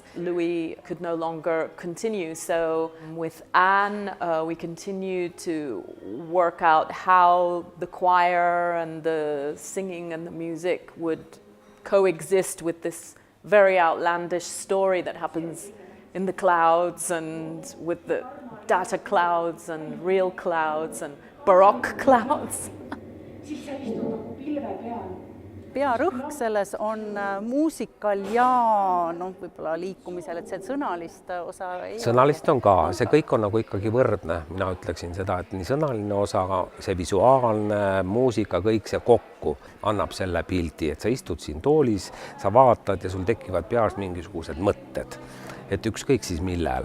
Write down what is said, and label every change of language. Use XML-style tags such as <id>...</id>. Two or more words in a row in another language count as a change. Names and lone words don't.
<en>Louis could no longer continue, so with Anne, we continued to work out how the choir and the singing and the music would coexist with this very outlandish story that happens in the clouds and with the data clouds and real clouds and Baroque clouds.</en> <et>Siis sa istud nagu pilve peal. Pearõhk selles on muusikal ja võib-olla liikumisel, et see sõnalist osa ei sõnalist on ka, see kõik on nagu ikkagi võrdne. Mina ütleksin seda, et nii sõnaline osa, see visuaalne, muusika, kõik see kokku annab selle pildi, et sa istud siin toolis, sa vaatad ja sul tekivad peas mingisugused mõtted, et ükskõik siis millele.</et>